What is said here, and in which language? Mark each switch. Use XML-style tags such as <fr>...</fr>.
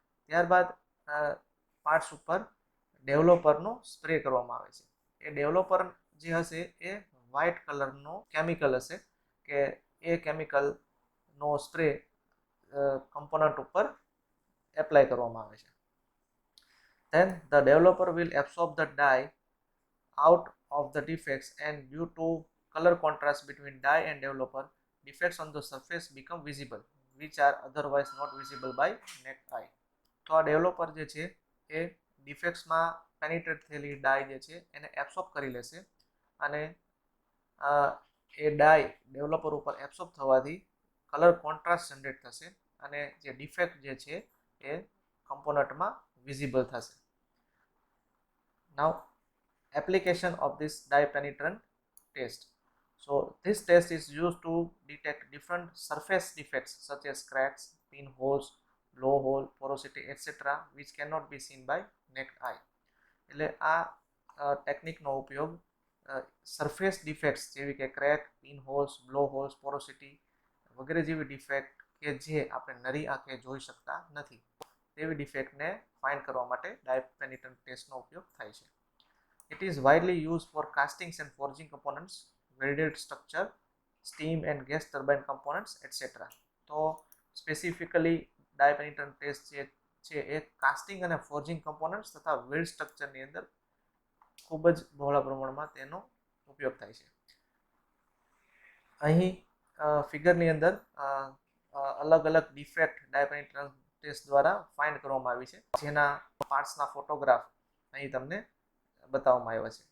<gu>ત્યારબાદ પાર્ટ્સ ઉપર ડેવલપરનો સ્પ્રે કરવામાં આવે છે. એ ડેવલપર જે હશે એ વ્હાઇટ કલરનો કેમિકલ હશે કે એ કેમિકલનો સ્પ્રે કમ્પોનન્ટ ઉપર એપ્લાય કરવામાં આવે છે.</gu> <en>Then the developer will absorb the dye out of the defects, and due to color contrast between dye and developer, defects on the surface become visible, which are otherwise not visible by naked eye.</en> <gu>તો આ developer જે છે એ ડિફેક્ટ્સમાં penetrate થયેલી ડાય જે છે એને absorb કરી લેશે અને એ ડાય ડેવલપર ઉપર એબ્સોર્બ થવાથી કલર કોન્ટ્રાસ્ટ જનરેટ થશે અને જે ડિફેક્ટ જે છે એ કમ્પોનન્ટમાં વિઝિબલ થશે.</gu> <en>Now application of this dye penetrant test. So this test is used to detect different surface defects such as cracks, pinholes, blowhole, porosity, etc., which cannot be seen by naked eye.</en> <gu>એટલે આ ટેકનિકનો ઉપયોગ surface ડિફેક્ટ્સ જેવી કે crack, પિનહોલ્સ, blow holes, porosity વગેરે જેવી defect કે જે આપણે નરી આંખે જોઈ શકતા નથી તેવી ડિફેક્ટને ફાઇન્ડ કરવા માટે ડાય પેનિટ્રન્ટ ટેસ્ટનો ઉપયોગ થાય છે.</gu> <en>It is widely used for castings and forging components, welded structure, steam and gas turbine components, etc.</en> <gu>તો સ્પેસિફિકલી ડાય પેનિટ્રન્ટ ટેસ્ટ જે છે એ કાસ્ટિંગ અને ફોર્જિંગ કમ્પોનન્ટ્સ તથા વેલ્ડ સ્ટ્રક્ચરની અંદર ખૂબ જ બહોળા પ્રમાણમાં તેનો ઉપયોગ થાય છે. અહીં ફિગરની અંદર અલગ અલગ ડિફેક્ટ ડાય પેનિટ્રન્ટ ટેસ્ટ દ્વારા ફાઇન્ડ કરવામાં આવી છે જેના પાર્ટ્સના ફોટોગ્રાફ અહીં તમને બતાવવામાં આવ્યા છે.</gu>